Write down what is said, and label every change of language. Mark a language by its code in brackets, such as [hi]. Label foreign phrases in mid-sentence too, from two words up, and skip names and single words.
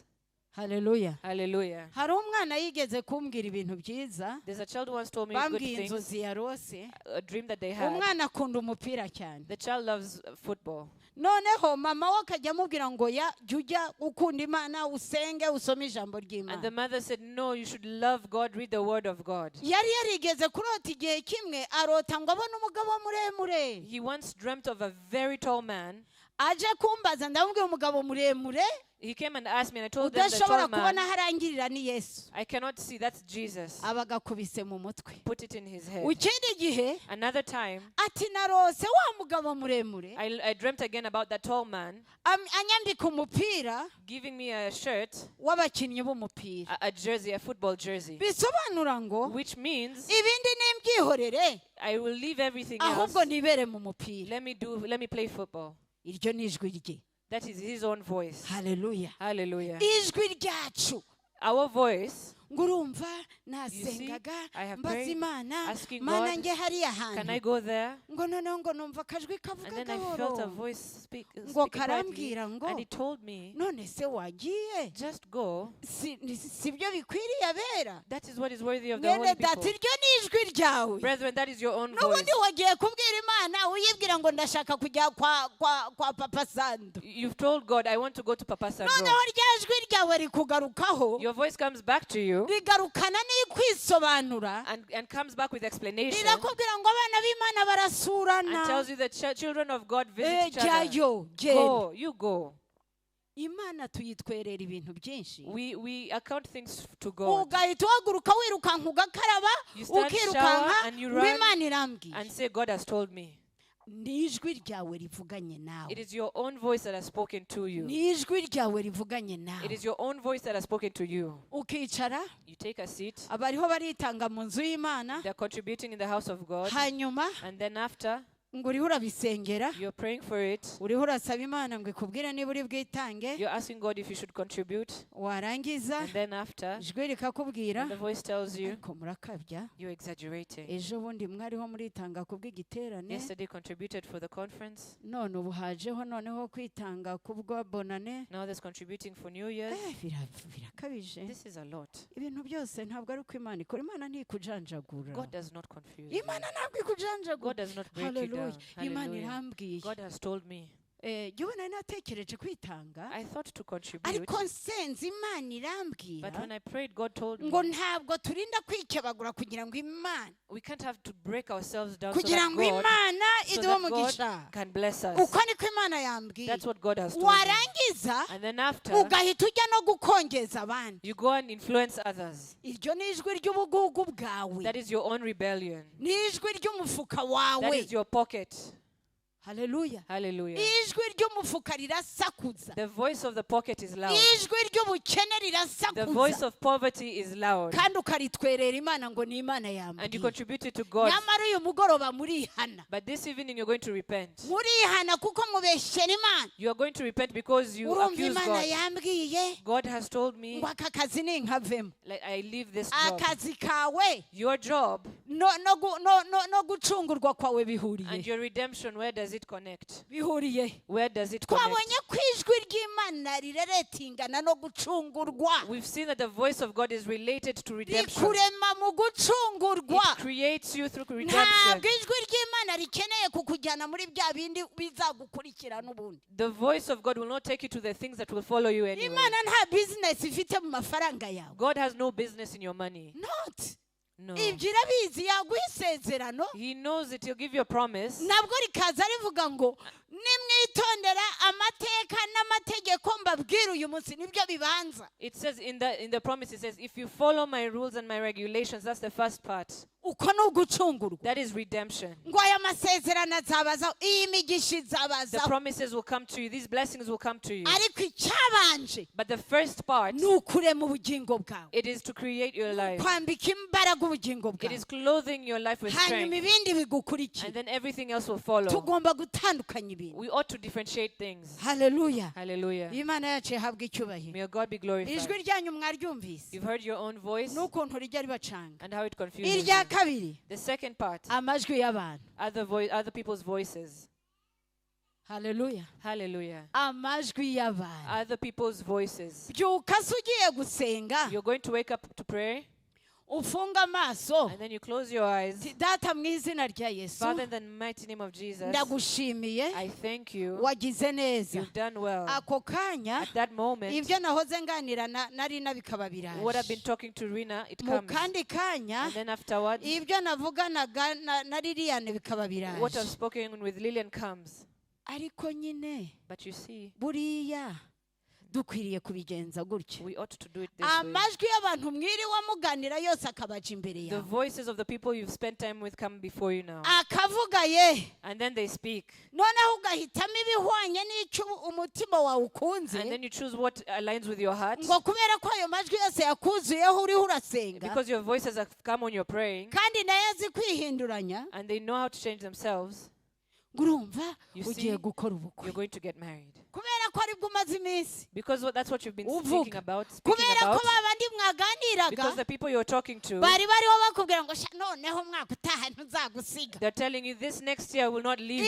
[rw] Haleluya. [en] Hallelujah. [rw] Hari umwana yigeze kumbwira ibintu byiza. [en] There's a child who once told me good [rw] Bambwiye [en] things, [rw] inzozi yarose. [en] a dream that they had. [rw] Umwana akunda umupira cyane. [en] The child loves football. [rw] Noneho mama we akajya amubwira ngo jya ujya ukunda Imana usenge usome ijambo [en] And the [rw] ry'Imana. [en] mother said, no, you should love God, read the word of God. [rw] Yari yarigeze kurota igihe kimwe arota ngo abone umugabo muremure. [en] He once dreamt of a very tall man [rw] aje kumbaza ndamubwira umugabo muremure [en] He came and asked me, and I told them the [rw] udashobora [en] tall [rw] kubona [en] man, [rw] harangirira ni Yesu [en] I cannot see, that's Jesus. [rw] abagakubise mu mutwe. [en] Put it in his head. [rw] Ikindi gihe [en] Another time, [rw] ati narose wa mugabo muremure [en] I dreamt again about that tall man [rw] anyambika umupira [en] giving me a shirt, [rw] w'abakinnyi b'umupira, [en] a jersey, a football jersey, [rw] bisobanura ngo [en] which means [rw] ibindi nimbyihorere [en] I will leave everything else. [rw] ahubwo nibere mu mupira. [en] Let me play football. [rw] Iryo ni ijwi rye. [en] That is his own voice. [rw] Haleluya. [en] Hallelujah. [rw] Ijwi ryacu [en] Our voice, [rw] ngo urumva [en] you see, [rw] nasengaga [en] I have [rw] mbaza [en] prayed, [rw] Imana [en] asking [rw] mana [en] God, [rw] nge hariya [en] can I [rw] hantu [en] go there? [rw] ngo noneho ngo numva akajwi [en] And [rw] kavuga [en] then I felt a [rw] gahoro [en] voice [rw] ngo [en] speaking quietly, [rw] karambwira ngo [en] and he told me, [rw] none se wagiye [en] just go. [rw] sibyo bikwiriye abera. [en] That is what is worthy of the [rw] Mwene [en] holy [rw] data [en] people. [rw] iryo ni ijwi ryawe. [en] Brethren, that is your own voice. [rw] N'ubundi wagiye kubwira Imana uyibwira ngo ndashaka kujya kwa Papa Sandu. [en] You've told God, I want to go to Papa Sandro. [rw] Noneho rya jwi ryawe rikugarukaho [en] Your voice comes back to you [rw] rigarukana n'ikwisobanura [en] and comes back with explanation [rw] rirakubwira ngo abana b'Imana barasurana. [en] and tells you that children of God visit each other. [rw] Jyayo [en] Go, you go. [rw] Imana tuyitwerera ibintu byinshi [en] We account things to God. [rw] ugahita uhaguruka wirukanka ugakaraba [en] You stand [rw] ukirukanka [en] shower and you [rw] ngo [en] run [rw] Imana irambwiye. [en] And say, God has told me. [rw] Ni ijwi ryawe rivuganye [en] It [rw] nawe. [en] is your own voice that has spoken to you. [rw] Ni ijwi ryawe rivuganye [en] It [rw] nawe. [en] is your own voice that has spoken to you. [rw] Ukicara [en] You take a seat. [rw] abariho baritanga mu nzu y'Imana [en] They're contributing in the house of God. [rw] hanyuma [en] And then after, [rw] ngo uriho urabisengera [en] you're praying for it. [rw] uriho urasaba Imana ngo ikubwire niba uri bwitange [en] You're asking God if you should contribute. [rw] warangiza [en] And then after, [rw] ijwi rikakubwira [en] the voice tells you, [rw] ariko murakabya [en] you're exaggerating. [rw] ejo bundi mwariho muritanga kubw'igiterane [en] Yesterday contributed for the conference. [rw] none ubu hajeho noneho kwitanga kubwa bonane. [en] Now there's contributing for New Year's. [rw] Birakabije. [en] This is a lot. [rw] Ibintu byose ntabwo ari uko Imana ikora. Imana ntikujanjagura. [en] God does not confuse you. [rw] Imana ntabwo ikujanjagura. [en] God does not break you Hallelujah. down. [rw] Imana [en] Hallelujah. [rw] irambwiye. [en] God has told me. [rw] Jyewe nari natekereje kwitanga [en] I thought to contribute. [rw] ariko nsenze Imana [en] But [rw] irambwira [en] when I prayed, God told [rw] ngo [en] me, [rw] ntabwo turinda kwikebagura kugira ngo Imana [en] we can't have to break ourselves down so [rw] kugira [en] that [rw] ngo [en] God, [rw] Imana [en] so [rw] iduhe [en] that [rw] umugisha. [en] God can bless us. [rw] Uko niko Imana yambwiye. [en] That's what God has told me. [rw] Warangiza [en] And then after, [rw] ugahita ujya no gukongeza abandi. [en] you go and influence others. [rw] Iryo ni ijwi ry'ubugugu bwawe. [en] That is your own rebellion. [rw] Ni ijwi ry'umufuka [en] That [rw] wawe. [en] is your pocket. [rw] Haleluya. [en] Hallelujah. [rw] Ijwi ry'umufuka rirasakuza. [en] The voice of the pocket is loud. [rw] Ijwi ry'ubukene [en] The voice [rw] rirasakuza. [en] of poverty is loud. [rw] Kandi ukaritwerera Imana ngo ni Imana [en] And you [rw] yambwiye. [en] contribute it to God. [rw] Nyamara uyu mugoroba murihana. [en] But this evening you're going to repent. [rw] Murihana kuko mubeshyera Imana. [en] You are going to repent because you [rw] Urumva [en] accuse [rw] Imana [en] God. [rw] yambwiye [en] God has told me, [rw] ngo aka kazi ninkavemo. [en] like, I leave this job. [rw] Akazi kawe [en] Your job [rw] no gucungurwa kwawe [en] and [rw] bihuriye. [en] your redemption, where does it connect? [rw] Bihuriye. [en] Where does it connect? [rw] Twabonye ko ijwi ry'Imana rireretingana no gucungurwa. [en] We've seen that the voice of God is related to redemption. [rw] Rikurema mu gucungurwa. [en] It creates you through redemption. [rw] Ntabwo ijwi ry'Imana rikeneye kukujyana muri bya bindi bizagukurikira n'ubundi. [en] The voice of God will not take you to the things that will follow you anyway. [rw] Imana nta business ifite mu mafaranga yawe. [en] God has no business in your money. Not. No. [rw] Ibyo irabizi yaguha isezerano [en] He knows it. He'll give you a promise. [rw] nabwo rikaza rivuga ngo nimwitondera amateka n'amategeko mbabwira uyu munsi nibyo bibanza. [en] It says in the promise, it says, if you follow my rules and my regulations, that's the first part. [rw] Uko ni ugucungurwa. [en] That is redemption. [rw] Ngo aya masezerano azabazaho iyi migisha [en] The [rw] izabazaho. [en] promises will come to you. These blessings will come to you. [rw] Ariko icyabanje [en] But the first part, [rw] ni ukurema ubugingo bwawe. [en] it is to create your life. [rw] Kwambika imbaraga ubugingo [en] It [rw] bwawe. [en] is clothing your life with [rw] Hanyuma [en] strength. [rw] ibindi bigukurikira. [en] And then everything else will follow. [rw] Tugomba gutandukanya ibintu. [en] We ought to differentiate things. [rw] Haleluya. [en] Hallelujah. [rw] Imana yacu ihabwa icyubahiro. [en] May God be glorified. [rw] Ijwi ryanyu mwaryumvise. [en] You've heard your own voice [rw] N'ukuntu rijya ribacanga. [en] and how it confuses [rw] Irya [en] you. [rw] kabiri. [en] The second part, [rw] Amajwi y'abantu. [en] other people's voices. [rw] Haleluya. [en] Hallelujah. [rw] Amajwi y'abantu. [en] Other people's voices. [rw] Byuka se ugiye gusenga. [en] You're going to wake up to pray, [rw] Ufunga amaso. [en] and then you close your eyes. [rw] Data mu izina rya Yesu. [en] Father, in the mighty name of Jesus, [rw] Ndagushimiye. [en] I thank you. [rw] Wagize neza. [en] You've done well. [rw] Ako kanya [en] At that moment, [rw] ibyo nahoze nganira na Rina bikaba [en] what I've been [rw] biraje. [en] talking to Rina, it [rw] Mu [en] comes. [rw] kandi kanya [en] And then afterwards, [rw] ibyo navuganaga na Liliane bikaba [en] what I've [rw] biraje. [en] spoken with Lillian comes. [rw] ariko nyine [en] But you see, [rw] buriya dukwiriye kubigenza gutyo. [en] we ought to do it this way. [rw] Amajwi y'abantu mwiriwe muganira yose akabaja imbere [en] The [rw] yawe, [en] voices of the people you've spent time with come before you now. [rw] akavuga ye, [en] And then they speak. [rw] noneho ugahitamo ibihwanye n'icyo umutima wawe ukunze, [en] And then you choose what aligns with your heart. [rw] ngo kubera ko ayo majwi yose yakuzuyeho uriho urasenga, [en] Because your voices have come when you're praying. [rw] kandi nayo azi kwihinduranya, [en] And they know how to change themselves. [rw] ngo urumva [en] You see, [rw] ugiye gukora ubukwe [en] You're going to get married. [rw] kubera ko aribwo umaze iminsi, [en] Because that's what you've been [rw] Uvuga. [en] thinking about, speaking [rw] kubera ko [en] about. [rw] babandi mwaganiraga [en] Because the people you're talking to, [rw] bari bariho bakubwira ngo "Sha, noneho umwaka utaha ntuzagusiga." [en] they're telling you this next year I will not leave you.